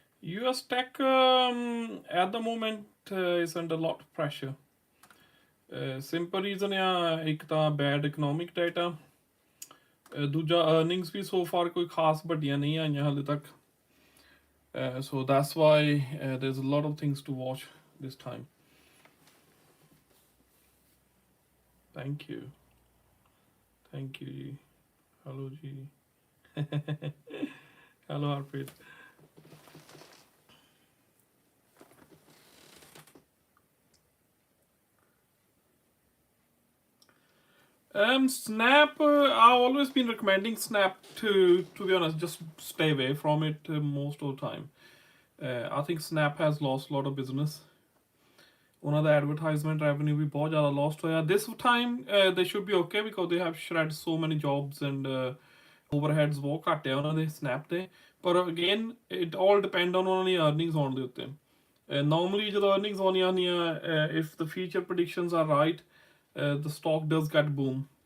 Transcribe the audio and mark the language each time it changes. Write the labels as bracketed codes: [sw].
[en] US tech at the moment is under a lot of pressure. Simple reason [pa] ਹੈ ਇੱਕ ਤਾਂ [en] bad economic data, [pa] ਦੂਜਾ earnings ਵੀ [en] so far [pa] ਕੋਈ ਖਾਸ ਵੱਡੀਆਂ ਨਹੀਂ ਆਈਆਂ ਹਾਲੇ ਤੱਕ. [en] So that's why there's a lot of things to watch this time. Thank you. Thank you G. Hello G. Hello Harpreet. Snap. I've always been recommending Snap to be honest, just stay away from it most of the time. I think Snap has lost a lot of business. [pa] ਉਹਨਾਂ ਦਾ advertisement revenue ਵੀ ਬਹੁਤ ਜ਼ਿਆਦਾ lost ਹੋਇਆ. [en] This time they should be okay because they have shred so many jobs and overheads [pa] ਬਹੁਤ ਘੱਟ ਆ ਉਹਨਾਂ ਦੇ Snap ਤੇ. ਪਰ [en] again it all depend on [pa] ਉਹਨਾਂ ਦੀ earnings ਆਉਣ ਦੇ ਉੱਤੇ. [en] Normally [pa] ਜਦੋਂ earnings ਆਉਣੀਆਂ ਹੁੰਦੀਆਂ, [en] if the future predictions are right, the stock does get boom.